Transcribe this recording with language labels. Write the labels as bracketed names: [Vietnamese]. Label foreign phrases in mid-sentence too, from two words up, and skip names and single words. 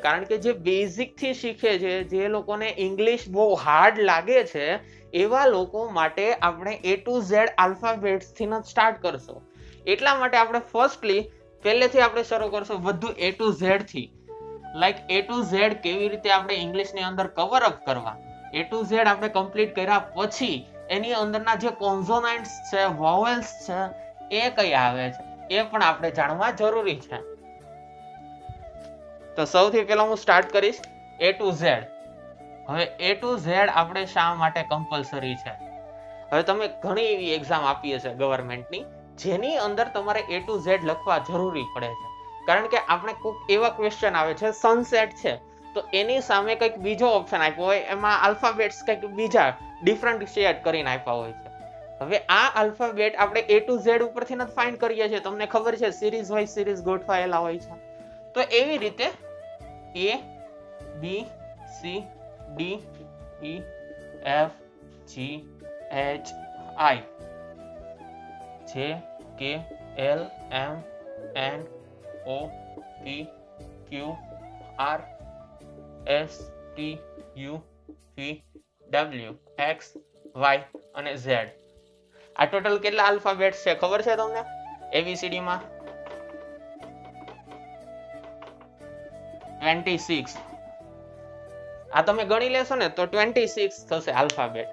[Gujarati] કારણ કે જે બેઝિક થી શીખે છે, જે લોકોને ઇંગ્લિશ બહુ હાર્ડ લાગે છે એવા લોકો માટે આપણે [English] A to Z alphabets [Gujarati] થી જ સ્ટાર્ટ કરશું. એટલા માટે આપણે ફર્સ્ટલી પહેલેથી આપણે શરૂ કરશું બધું [English] A to Z [Gujarati] થી. [English] like A to Z [Gujarati] કેવી રીતે આપણે ઇંગ્લિશની અંદર [English] cover up [Gujarati] કરવા. [English] A to Z [Gujarati] આપણે કમ્પ્લીટ કર્યા પછી એની અંદરના જે કોન્સોનન્ટ્સ છે, વોવેલ્સ છે એ કયા આવે છે એ પણ આપણે જાણવા જરૂરી છે. તો સૌથી પહેલા હું સ્ટાર્ટ કરીશ [English] A to Z. [Gujarati] હવે [English] A to Z [Gujarati] આપણે શા માટે કમ્પલસરી છે? હવે તમે ઘણી એવી એક્ઝામ આપી હશે ગવર્મેન્ટની જેની અંદર તમારે [English] A to Z [Gujarati] લખવા જરૂરી પડે છે. કારણ કે આપણે કોઈક એવા ક્વેશ્ચન આવે છે, સનસેટ છે તો એની સામે કંઈક બીજો ઓપ્શન આપ્યો હોય, એમાં આલ્ફાબેટ્સ કંઈક બીજા ડિફરન્શિએટ કરીને આપ્યા હોય છે. હવે આ આલ્ફાબેટ આપણે [English] A to Z [Gujarati] ઉપરથી જ ફાઇન્ડ કરીએ છીએ. તમને ખબર છે [English] series wise series [Gujarati] ગોઠવાયેલા હોય છે. તો એવી રીતે [English] A B C D E F G H I J K L M N O P Q R S T U V W X Y અને Z. [Gujarati] આ ટોટલ કેટલા આલ્ફાબેટ્સ છે ખબર છે તમને ABCD માં? 26. આ તમે ગણી લેશો ને તો 26 થશે આલ્ફાબેટ.